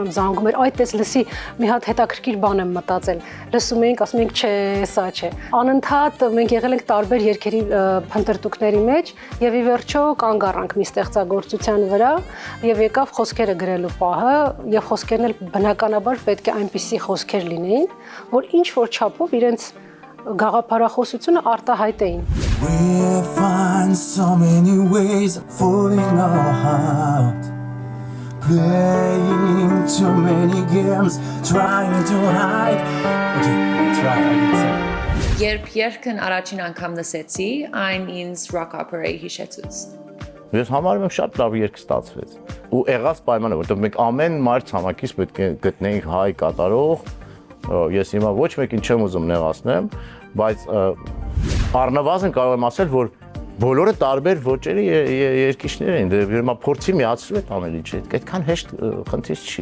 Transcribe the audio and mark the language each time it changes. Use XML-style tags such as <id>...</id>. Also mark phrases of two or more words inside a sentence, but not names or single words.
<hy>եմ, զանգում էր, այդտես լսի, մի հատ հետաքրքիր բան եմ մտածել։ Լսում էինք, ասում էինք, չէ, սա չէ։ Անընդհատ մենք եղել ենք տարբեր երգերի փնտրտուքների մեջ եւ ի վերջո կանգ առանք մի ստեղծագործության վրա եւ եկավ խոսքերը գրելու պահը եւ խոսքերն էլ բնականաբար պետք է այնպիսի խոսքեր լինեին, որ ինչ որ չափով իրենց գաղափարախոսությունը արտահայտեին։</hy> <en>We find so many ways of fooling our heart, playing too many games, trying to hide. Okay, try again.</en> <hy>Երբ երգն առաջին անգամ լսեցի, այն ինձ</hy> <en>rock opera-</en> <hy>ի հիշեցուց։ Ես համարում եմ շատ լավ երգ ստացվեց։ Ու եղած պայմանը, որտեղ մենք ամեն մայր ցամաքից պետք է գտնեինք հայ կատարող, ես հիմա ոչ մեկին չեմ ուզում նեղացնեմ, բայց առնվազն կարող եմ ասել, որ բոլորը տարբեր ոճերի երգիչներ էին, դե հիմա փորձի միացրու այդ ամենը, այդքան հեշտ խնդիր չի։</hy>